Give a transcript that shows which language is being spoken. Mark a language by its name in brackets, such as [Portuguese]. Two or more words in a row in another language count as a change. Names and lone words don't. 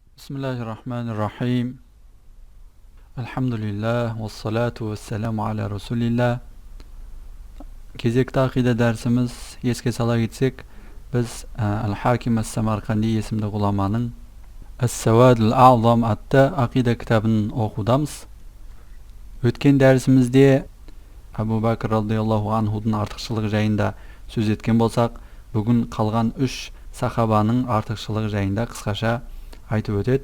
[Arabic] بسم الله الرحمن الرحيم. الحمد لله والصلاة والسلام على رسول الله. [Kazakh] Кезекті ақида дәрісіміз, еске сала кетсек, біз Әл-Хаким әс-Самарқанди есімді ғұламаның Әс-Сауад әл-Аъзам атты ақида кітабын оқудамыз. Өткен дәрісімізде Абу Бәкір [Arabic] رضي الله عنه [Kazakh] артықшылығы жайында сөз еткен болсақ, бүгін қалған 3 сахабаның артықшылығы жайында қысқаша айтып өтеді.